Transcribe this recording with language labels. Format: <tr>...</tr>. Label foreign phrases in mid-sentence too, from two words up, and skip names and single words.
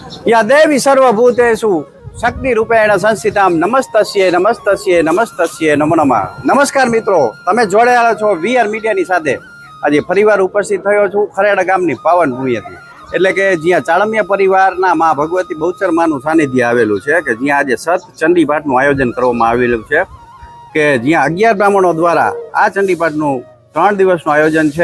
<sa>या देवी सर्वभूतेषु शक्ति रूपेण संस्थितां नमस्तस्ये नमस्तस्ये नमस्तस्ये नमो नमः।</sa> <hi>नमस्कार मित्रों,</hi> <gu>તમે જોડાયેલા છો વીઆર મીડિયાની સાથે। આજે ફરીવાર ઉપસ્થિત થયો છું ખરેડા ગામની પાવન ભૂમિએથી, એટલે કે જ્યાં ચાળમિયા પરિવારના મા ભગવતી બહુચર માનું સાનિધ્ય આવેલું છે, કે જ્યાં આજે સત ચંડીપાઠનું આયોજન કરવામાં આવેલું છે, કે જ્યાં 11 બ્રાહ્મણો દ્વારા આ ચંડીપાઠનું 3 દિવસનું આયોજન છે।</gu>